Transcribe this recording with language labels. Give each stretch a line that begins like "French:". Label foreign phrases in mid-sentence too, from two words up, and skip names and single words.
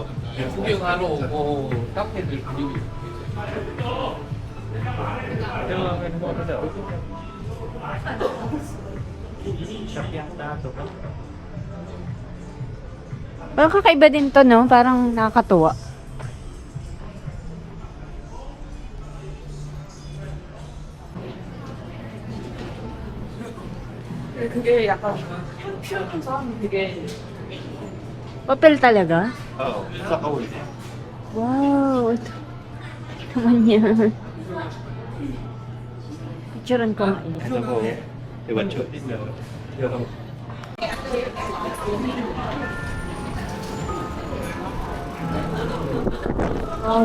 Filipino: Parang kakaiba din to, no? Parang nakakatuwa.
Korean: 그게 약간 퓨어해서 되게
Filipino: Papel talaga? Oo, sa kaul. Wow, ito. Naman yan. Picturean ko nga yun. Ano po? Diba, chocolate na. Wow.